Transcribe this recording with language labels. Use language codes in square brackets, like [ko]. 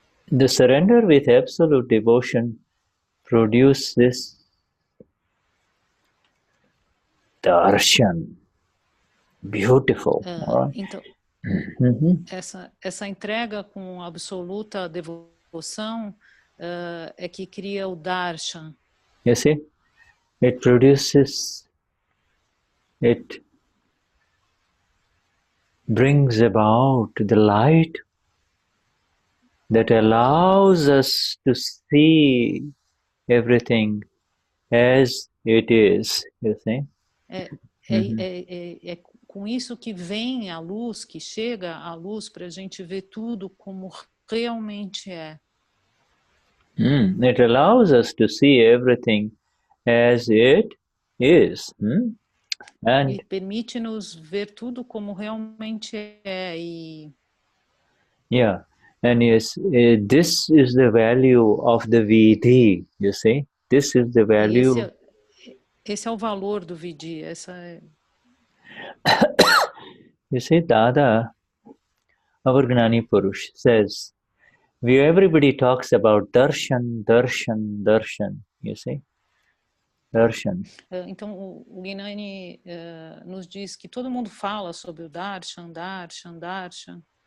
[en] The surrender with absolute devotion produces this darshan. Beautiful. Right? [pt] Então, essa entrega com absoluta devoção é que cria o darshan. [en] You see, it produces, it brings about the light that allows us to see everything as it is, you see. [pt] É com isso que vem a luz, que chega a luz para a gente ver tudo como realmente é. [en] It allows us to see everything as it is. [pt] E permite-nos ver tudo como realmente é. [en] Yeah, and yes, this is the value of the Vidhi, you see. This is the value. [pt] Esse é o valor do Vidhi. [en] You see, Dada, our Gnani Purush, says, everybody talks about darshan, darshan, darshan, you see. Darshan. [pt] Então, o Gnani nos diz que todo mundo fala sobre o darshan, darshan, darshan.